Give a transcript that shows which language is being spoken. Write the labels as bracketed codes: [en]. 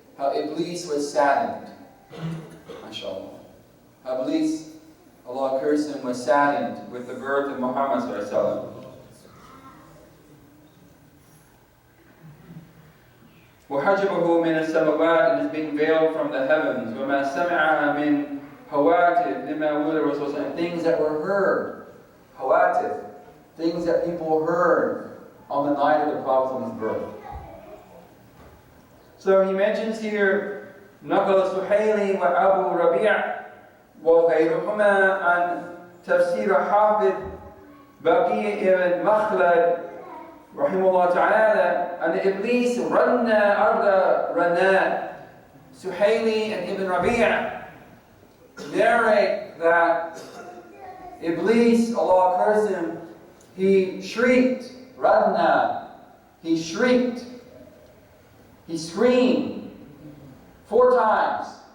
[en] How Iblis was saddened. MashaAllah. How Iblis, Allah curse him, was saddened with the birth of Muhammad ﷺ. [ar] وحجبه من السماوات, [en] and is being veiled from the heavens. [ar] وما سمع من هواتف لما ولد الرسول, [en] and things that were heard. Hawatif, things that people heard on the night of the Prophet's birth. So he mentions here [ar] نقل سحيلي وأبو ربيع وغيرهما عن تفسير حافظ بقي ابن مخلد رحمه الله تعالى أن إبليس رنى أرض رناء. [en] Suhaili and Ibn Rabi' narrate that Iblis, Allah curse him, he shrieked, ranna, he shrieked, he screamed 4 times.